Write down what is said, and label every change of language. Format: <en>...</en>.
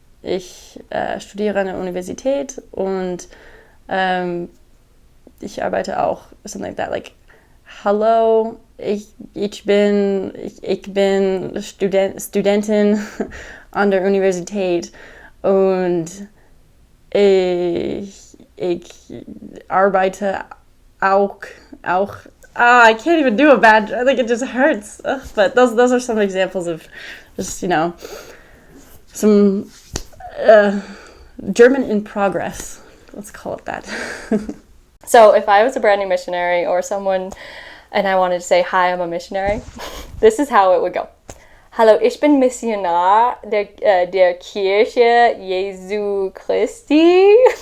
<de>Ich studiere an der Universität und ich arbeite auch,</de> <en>something like that, like,</en> <de>hallo, ich bin Studentin an der Universität und ich arbeite auch,</de> <en>I can't even do a bad, I think it just hurts. Ugh, but those are some examples of just, some German in progress, let's call it that. So if I was a brand new missionary or someone and I wanted to say, hi, I'm a missionary, this is how it would go.</en> <de>Hallo, ich bin Missionar der Kirche Jesu Christi.</de>